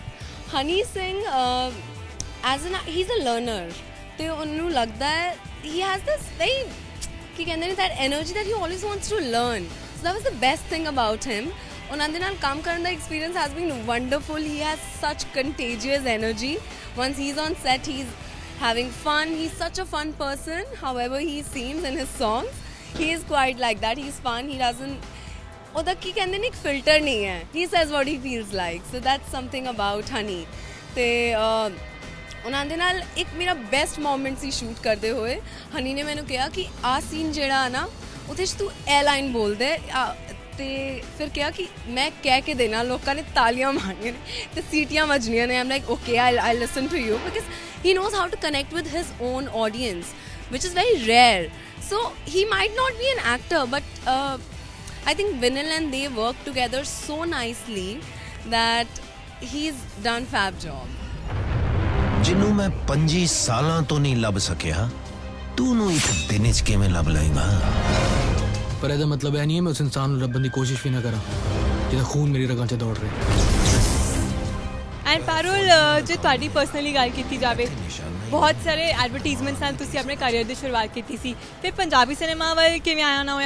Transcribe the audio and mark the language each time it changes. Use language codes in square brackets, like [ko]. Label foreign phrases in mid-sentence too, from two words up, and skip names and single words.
[en] Honey Singh as an he is a learner, [pa] ਤੇ ਉਹਨੂੰ ਲੱਗਦਾ ਹੈ [en] he has this very [pa] ਕੀ ਕਹਿੰਦੇ ਨੇ [en] that energy that he always wants to learn, so that was the best thing about him. [pa] ਉਹਨਾਂ ਦੇ ਨਾਲ ਕੰਮ ਕਰਨ ਦਾ ਐਕਸਪੀਰੀਅੰਸ [en] has been wonderful, he has such contagious energy, once he is on set he is having fun, he's such a fun person, however he seems in his songs, he is quite like that, he's fun, he doesn't [pa] ਉਹਦਾ ਕੀ ਕਹਿੰਦੇ ਨੇ ਇੱਕ ਫਿਲਟਰ ਨਹੀਂ ਹੈ, [en] he says what he feels like, so that's something about Honey। [pa] ਤੇ ਉਹਨਾਂ ਦੇ ਨਾਲ ਇੱਕ ਮੇਰਾ [en] best moment [pa] ਸੀ ਸ਼ੂਟ ਕਰਦੇ ਹੋਏ। ਹਨੀ ਨੇ ਮੈਨੂੰ ਕਿਹਾ ਕਿ ਆਹ ਸੀਨ ਜਿਹੜਾ ਆ ਨਾ ਉਹਦੇ 'ਚ ਤੂੰ ਇਹ ਲਾਈਨ ਬੋਲ ਦੇ, ਤੇ ਫਿਰ ਕਿਹਾ ਕਿ ਮੈਂ ਕਹਿ ਕੇ ਦੇਣਾ, ਲੋਕਾਂ ਨੇ ਤਾਲੀਆਂ ਮਾਰਨੀਆਂ ਨੇ ਤੇ ਸੀਟੀਆਂ ਵੱਜਣੀਆਂ ਨੇ। [en] I'm like okay I listen to you because he knows how to connect with his own audience, which is very rare. So he might not be an actor, but I think Vinil and they work together so nicely that he's done fab job. [pa] ਜਿਹਨੂੰ ਮੈਂ 25 ਸਾਲਾਂ ਤੋਂ ਨਹੀਂ ਲੱਭ ਸਕਿਆ, ਤੂੰ ਨੂੰ ਇੱਕ ਦਿਨ 'ਚ ਕਿਵੇਂ ਲੱਭ ਲਏਗਾ? ਪਰ ਇਹਦਾ ਮਤਲਬ ਇਹ ਨਹੀਂ ਹੈ ਮੈਂ ਉਸ ਇਨਸਾਨ ਨੂੰ ਲੱਭਣ ਦੀ ਕੋਸ਼ਿਸ਼ ਵੀ ਨਾ ਕਰਾਂ ਜਿਹਦਾ ਖੂਨ ਮੇਰੀ ਰਗਾਂ 'ਚ ਦੌੜ ਰਿਹਾ। ਐਂਡ ਪਾਰੁਲ, ਜੇ ਤੁਹਾਡੀ ਪਰਸਨਲੀ ਗੱਲ ਕੀਤੀ ਜਾਵੇ, ਬਹੁਤ ਸਾਰੇ ਐਡਵਰਟੀਜ਼ਮੈਂਟਸ ਨਾਲ ਤੁਸੀਂ ਆਪਣੇ ਕਰੀਅਰ ਦੀ ਸ਼ੁਰੂਆਤ ਕੀਤੀ ਸੀ, ਫਿਰ ਪੰਜਾਬੀ ਸਿਨੇਮਾ ਵੱਲ ਕਿਵੇਂ ਆਉਣਾ ਹੋਇਆ?